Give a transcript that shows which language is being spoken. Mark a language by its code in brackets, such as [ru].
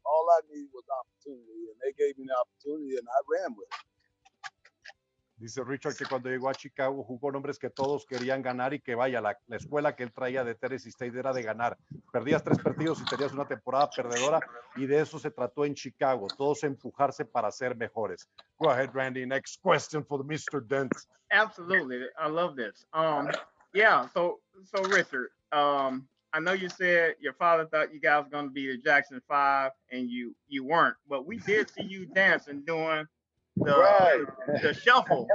[en] All I needed was opportunity, and they gave me the opportunity, and I ran with it. [es] Dice Richard que cuando llegó a Chicago jugó nombres que todos querían ganar, y que vaya, la escuela que él traía de Tennessee State era de ganar. Perdías 3 partidos y tenías una temporada perdedora, y de eso se trató en Chicago, todos empujarse para ser mejores. [en] Go ahead, Randy. Next question for the Mr. Dent. Absolutely. I love this. Yeah, so Richard, I know you said your father thought you guys were going to be the Jackson 5, and you weren't, but we did see you dancing doing the shuffle.